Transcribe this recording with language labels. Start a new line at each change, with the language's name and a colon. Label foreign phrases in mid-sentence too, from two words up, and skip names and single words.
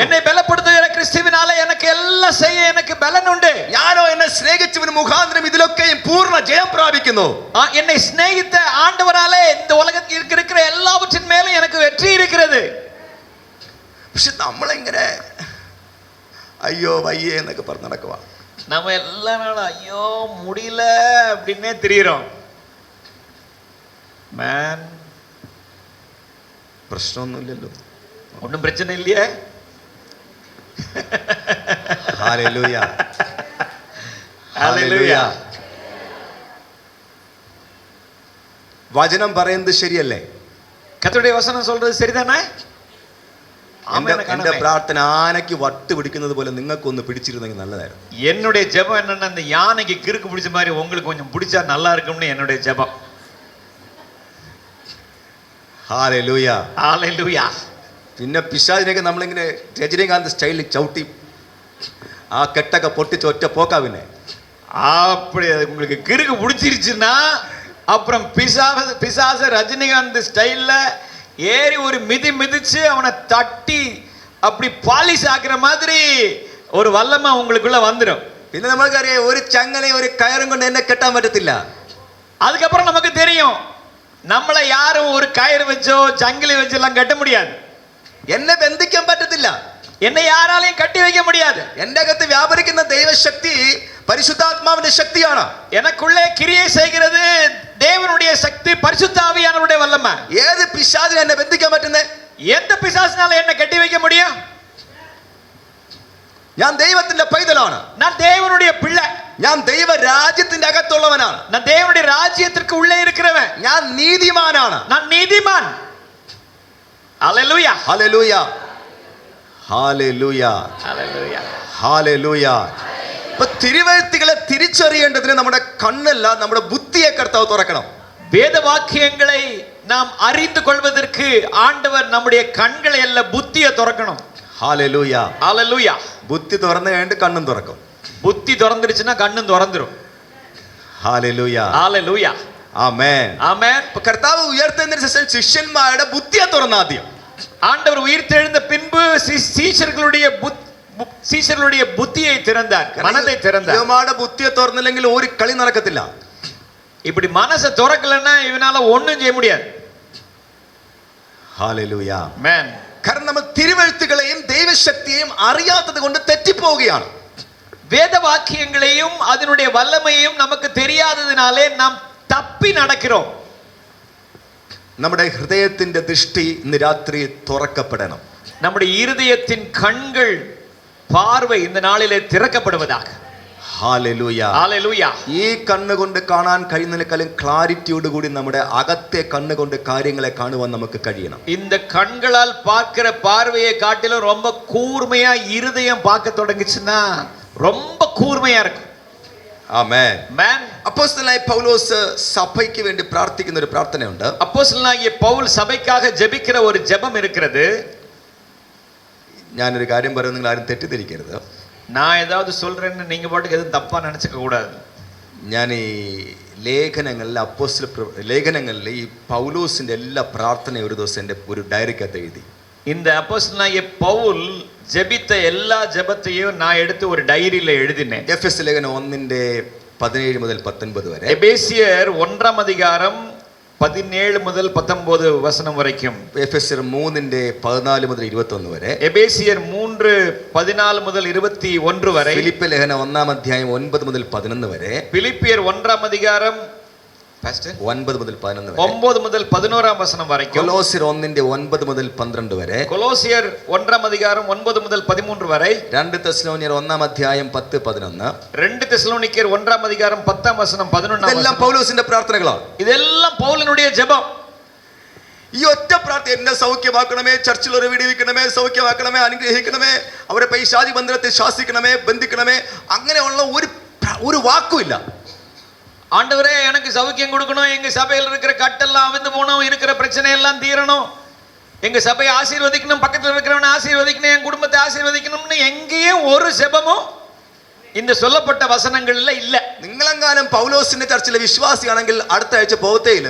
Tamil: என்னை பலப்படுத்துகிற கிறிஸ்துவினால எனக்கு எல்லாம் செய்ய எனக்கு பலன் உண்டு.
Malayalam: ഞാനോ എന്നെ സ്നേഹിച്ചവന് മുഖാന്തരം ഇതിലൊക്കെയും പൂർണ്ണ ജയം പ്രാപിക്കുന്നു.
Tamil: என்னை சிநேகித்த ஆண்டவராலே இந்த உலகத்தில் இருக்கிற எல்லாவற்றின் மேலும் எனக்கு வெற்றி இருக்கிறது.
Malayalam: പക്ഷെ നമ്മളെങ്ങനെ അയ്യോ വയ്യേ എന്നൊക്കെ പറഞ്ഞ് നടക്കുക.
Tamil: நம்ம எல்லா நாளும் ஐயோ முடியல அப்படின்னே திரியிறோம். மேன்
Malayalam: പ്രശ്നമൊന്നുമില്ലല്ലോ,
Tamil: ஒன்றும் பிரச்சனை இல்லையே.
Malayalam: ഹല്ലേലൂയ, ഹല്ലേലൂയ. വചനം പറയുന്നത് ശരിയല്ലേ?
Tamil: கர்த்தருடைய வசனம் சொல்றது சரிதானே?
Malayalam: എന്റെ പ്രാർത്ഥന ആനയ്ക്ക് വട്ട് പിടിക്കുന്നത് പോലെ നിങ്ങൾക്കൊന്ന് പിടിച്ചിരുന്നെങ്കിൽ നല്ലതായിരുന്നു.
Tamil: என்னுடைய ஜெபம் என்னன்னா, அந்த யானைக்கு கிறுக்கு பிடிச்ச மாதிரி உங்களுக்கு கொஞ்சம் பிடிச்சா நல்லா இருக்கும்னு என்னுடைய ஜெபம்.
Malayalam: ഹല്ലേലൂയ, ഹല്ലേലൂയ. പിന്നെ പിശാചിനെയൊക്കെ നമ്മളിങ്ങനെ രജനീകാന്ത് സ്റ്റൈലിൽ ചവിട്ടി ആ കെട്ടൊക്കെ പൊട്ടിച്ച് ഒറ്റ പോക്കാ. പിന്നെ
Tamil: அப்படி உங்களுக்கு கிறுக்கு பிடிச்சிருச்சுன்னா அப்புறம் பிசாச ரஜினிகாந்த் ஸ்டைல்ல ஏறி ஒரு மிதிச்சு அவனை தட்டி அப்படி பாலிஷ் ஆக்குற மாதிரி ஒரு வல்லமை உங்களுக்குள்ள வந்துடும்.
Malayalam: പിന്നെ നമ്മൾക്കറിയാം, ഒരു ചങ്ങലയും ഒരു കയറും കൊണ്ട് എന്നെ കെട്ടാൻ പറ്റത്തില്ല.
Tamil: அதுக்கப்புறம் நமக்கு தெரியும் നമ്മളെ யாரும் ஒரு கயிறு வச்சோ சங்கிலி வச்செல்லாம் கட்ட முடியாது.
Malayalam: എന്നെ ബന്ധിക്കാൻ പറ്റത്തില്ല.
Tamil: என்னை யாராலையும் கட்டி வைக்க முடியாது.
Malayalam: എന്റെ അകത്ത് വ്യാപരിക്കുന്ന ദൈവശക്തി പരിശുദ്ധാത്മാവിന്റെ ശക്തിയാണ്.
Tamil: எனக்குள்ளே கிரியை செய்கிறது தேவனுடைய சக்தி, பரிசுத்த ஆவியானவருடைய வல்லமை.
Malayalam: ഏത് പിശാചിനെ എന്നെ ബന്ധിക്കാൻ പറ്റുന്നേ?
Tamil: எந்த பிசாசினால என்ன கட்டி வைக்க முடியும்?
Malayalam: ഞാൻ ദൈവത്തിന്റെ പൈതലാണ്.
Tamil: நான் தேவனுடைய பிள்ளை.
Malayalam: ഞാൻ ദൈവ രാജ്യത്തിന്റെ അകത്തുള്ളവനാണ്.
Tamil: நான் தேவனுடைய ராஜ்யத்திற்கு உள்ளே இருக்கிறவன்.
Malayalam: ഞാൻ നീതിമാനാണ്.
Tamil: நான் நீதிமான். ஹalleluya.
Malayalam: ഹല്ലേലൂയ. ഹല്ലേലൂയ.
Tamil: ஹalleluya.
Malayalam: ഹല്ലേലൂയ. ഇപ്പോ തിരുവെഴുത്തുകളെ തിരിച്ചറിയേണ്ടതിന് നമ്മുടെ കണ്ണല്ല, നമ്മുടെ ബുദ്ധിയെ കർത്താവ് തുറക്കണം.
Tamil: வேத வாக்கியங்களை நாம் அறிந்து கொள்வதற்கு ஆண்டவர் நம்முடைய கண்களை அல்ல புத்தியை திறக்கணும்.
Malayalam: ഹല്ലേലൂയ.
Tamil: ஹalleluya.
Malayalam: ബുദ്ധി തുറന്നു കഴിഞ്ഞിട്ട് കണ്ണും തുറക്കും.
Tamil: புத்தி திறந்துருச்சுன்னா கண்ணும் திறந்துரும்.
Malayalam: ഹല്ലേലൂയ.
Tamil: ஹalleluya.
Malayalam: ആമേൻ.
Tamil: ஆமென்.
Malayalam: ഇപ്പോ കർത്താവ് ഉയർത്തുന്നതിന് ശേഷം ശിഷ്യന്മാരുടെ ബുദ്ധിയെ തുറന്നാദ്യം.
Tamil: ஆண்டவர் உயிர்த்தெழுந்த பின்பு சீஷர்களுடைய புத்தியை திறந்தார், மனதை திறந்தார். யோமாட புத்தியை
Malayalam: തുറന്നില്ലെങ്കിൽ ഒരു കളി നടക്കത്തില്ല.
Tamil: இப்படி மனசை திறக்கலன்னா இவனால ஒண்ணும் செய்ய முடியாது.
Malayalam: ഹല്ലേലൂയ.
Tamil: ஆமென்.
Malayalam: കാരണം നമ്മൾ തിരുവെഴുത്തുകളെയും ദൈവശക്തിയെയും അറിയാത്തത് കൊണ്ട് തെറ്റിപ്പോവുകയാണ്.
Tamil: வேத வாக்கியங்களையும் அதனுடைய வல்லமையும் நமக்கு தெரியாததினாலே நாம் தப்பி நடக்கிறோம்.
Malayalam: നമ്മുടെ ഹൃദയത്തിന്റെ ദൃഷ്ടി ഇന്ന് രാത്രി തുറക്കപ്പെടണം.
Tamil: நம்முடைய இருதயத்தின் கண்கள் பார்வை இந்த நாளிலே திறக்கப்படுவதாக.
Malayalam: ഹല്ലേലൂയ.
Tamil: ஹalleluya.
Malayalam: ഈ കണ്ണുകൊണ്ട് കാണാൻ കഴിയുന്നതിനേക്കാളും ക്ലാരിറ്റിയോട് കൂടി നമ്മുടെ അകത്തെ കണ്ണുകൊണ്ട് കാര്യങ്ങളെ കാണുവാൻ നമുക്ക് കഴിയണം.
Tamil: இந்த கண்களால் பார்க்கிற பார்வையை காட்டிலும் ரொம்ப கூர்மையா இருதயம் பார்க்க தொடங்குச்சுன்னா ரொம்ப கூர்மையா இருக்கும்.
Malayalam: ആമേൻ.
Tamil: ஆமென்.
Malayalam: അപ്പോസ്തലനായ പൗലോസ് സഭയ്ക്ക് വേണ്ടി പ്രാർത്ഥിക്കുന്ന ഒരു പ്രാർത്ഥനയുണ്ട്.
Tamil: அப்போஸ்தலனாகிய பவுல் சபைக்காக ஜெபிக்கிற ஒரு ஜெபம் இருக்கிறது.
Malayalam: ഞാനൊരു കാര്യം പറയുന്നത് നിങ്ങൾ ആരും തെറ്റിദ്ധരിക്കരുത്.
Tamil: நான் ஏதாவது சொல்றேன்னு நீங்க பாட்டுக்கு எதுவும் தப்பா நினைச்சுக்க கூடாது.
Malayalam: ഞാൻ ഈ ലേഖനങ്ങളിൽ ഈ പൗലോസിന്റെ എല്ലാ പ്രാർത്ഥനയും ഒരു ദിവസം എൻ്റെ ഒരു ഡയറിക്കകത്ത് എഴുതി.
Tamil: இந்த அப்போஸ்தலனாகிய பவுல் ஜெபித்த எல்லா ஜெபத்தையும் நான் எடுத்து ஒரு டைரியில எழுதினேன்.
Malayalam: എഫെസ്യ ലേഖനം 1:17 മുതൽ 19 വരെ.
Tamil: எபேசியர் 1 அதிகாரம் 17 முதல் 19 வசனம் வரைக்கும்.
Malayalam: എഫെസ്യർ 3:14 മുതൽ 21 വരെ.
Tamil: எபேசியர் 3:14 முதல் 21 வரை.
Malayalam: ഫിലിപ്പ് ലേഖനം 1 അധ്യായം 9 മുതൽ 11 വരെ.
Tamil: பிலிப்பியர் 1 அதிகாரம்
Malayalam: 9 മുതൽ 11 വരെ.
Tamil: 9 முதல் 11 வசனம் வரைக்கும்.
Malayalam: കൊലോസ്യർ 1:9 മുതൽ 12 വരെ.
Tamil: கொலோசியர் 1 அதிகாரம் 9 முதல் 13 வரை.
Malayalam: 2 തെസ്സലോനിയർ 1 അധ്യായം 10-11.
Tamil: 2 தெசலோனிக்கேயர் 1 அதிகாரம் 10 வசனம் 11
Malayalam: ഇതെല്ലാം പൗലോസിന്റെ പ്രാർത്ഥനകളാണ്.
Tamil: இதெல்லாம் பவுலினுடைய ஜெபம்.
Malayalam: ഈ ഒറ്റ പ്രാർത്ഥന, എന്നെ സൗഖ്യമാക്കണമേ, ചർച്ചിൽ ഒരു വിടിവിക്കണമേ, സൗഖ്യമാക്കണമേ, അനുഗ്രഹിക്കണമേ, അവരെ പൈശാചി ബന്ധനത്തെ ശാസിക്കണമേ, ബന്ധിക്കണമേ, അങ്ങനെയുള്ള ഒരു വാക്കുമില്ല.
Tamil: ஆண்டவரே எனக்கு சௌக்கியம் கொடுக்கணும், எங்க சபையில் இருக்கிற கட்டெல்லாம் அவிந்து போகணும், இருக்கிற பிரச்சனை எல்லாம் தீரணும், எங்க சபையை ஆசீர்வதிக்கணும், பக்கத்தில் இருக்கிறவனை ஆசீர்வதிக்கணும், என் குடும்பத்தை ஆசீர்வதிக்கணும்னு எங்கேயும் ஒரு ஜெபமும் இந்த சொல்லப்பட்ட வசனங்கள்ல இல்ல.
Malayalam: നിങ്ങളെങ്ങാനും പൗലോസിന്റെ ചർച്ചിലെ വിശ്വാസിയാണെങ്കിൽ അടുത്ത ആഴ്ച പോകത്തേ ഇല്ല.